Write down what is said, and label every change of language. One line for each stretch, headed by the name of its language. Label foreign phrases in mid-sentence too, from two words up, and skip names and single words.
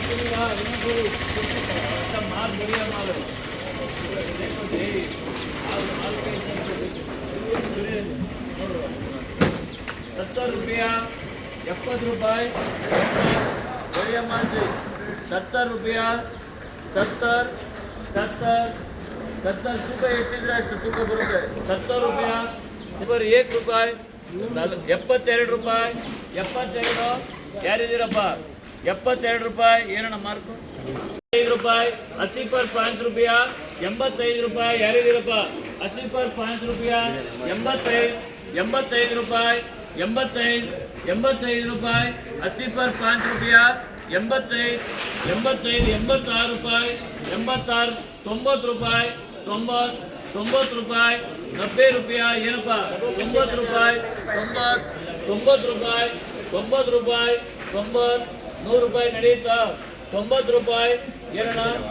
Hindi: माल बढ़िया माल है 70 रुपया 70 रुपये बढ़िया माल से 70 रुपया 70
Kannada: तूक ಎಷ್ಟು ತೂಕ ಬರುತ್ತೆ 70 रुपया ಇವರು 1 ರೂಪಾಯಿ 72 ರೂಪಾಯಿ 72 ಯಾರಿದ್ದೀರಪ್ಪ 72 ರೂಪಾಯಿ ಏನಣ್ಣ ಮಾರ್ಕು 5 ರೂಪಾಯಿ 80
Hindi: पर 5 रुपया
Kannada: 85 ರೂಪಾಯಿ ಯಾರಿದ್ದೀರಪ್ಪ 80
Hindi: पर 5 रुपया
Kannada: 85 ರೂಪಾಯಿ 85 ರೂಪಾಯಿ 80
Hindi: पर 5 रुपया
Kannada: 86 ರೂಪಾಯಿ 86 90 ರೂಪಾಯಿ 90 ರೂಪಾಯಿ 90 रुपया ಏನಪ್ಪ 90 ರೂಪಾಯಿ 90 ರೂಪಾಯಿ 90 ರೂಪಾಯಿ 90 100 ರೂಪಾಯಿ ನಡೆಯುತ್ತಾ 90 ರೂಪಾಯಿ ಏನಣ್ಣ